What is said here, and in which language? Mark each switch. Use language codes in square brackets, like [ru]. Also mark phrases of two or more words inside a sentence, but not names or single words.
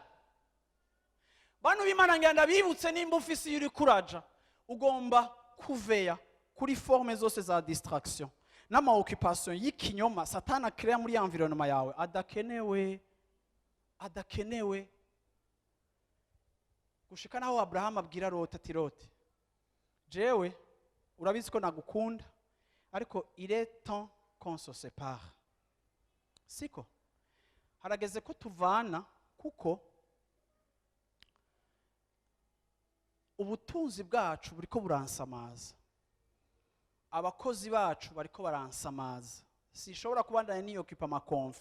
[rn] Bantu b'Imana ngenda bibutse, nimba ufisi yuri kuraja, ugomba kuveya kuri forme zose za distraction n'ama occupation y'ikinyoma Satana crea muri environnement yawe adakenewe. Gushika naho Abrahamu abwira Loti ati, Loti, jewe urabizi ko nagukunda, ariko [fr] il est temps qu'on se sépare. [rn] Siko harageze ko tuvana, kuko ubutunzi bwacu buriko buransamaza, abakozi bacu bariko baransamaza, sishobora kubandanya niyo kipa amakonfli.